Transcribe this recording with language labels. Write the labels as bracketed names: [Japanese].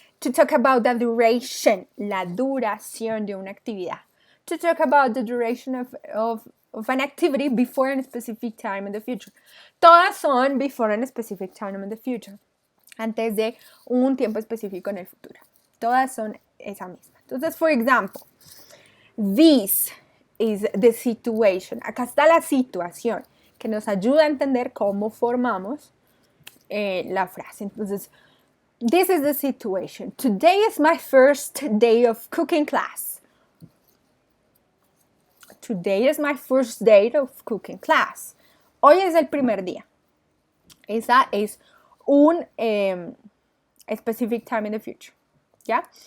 [English] To talk about the duration, [Spanish] la duración de una actividad. [English] To talk about the duration of an activity before a specific time in the future. [Spanish] Todas son [English] before a specific time in the future. [Spanish] Antes de un tiempo específico en el futuro. Todas son esa misma. Entonces, [English] for example, this is the situation. [Spanish] Acá está la situación que nos ayuda a entender cómo formamos la frase. Entonces, [English] this is the situation. Today is my first day of cooking class. Today is my first day of cooking class. [Spanish] Hoy es el primer día. Esa es un [English] specific time in the future. Yeah?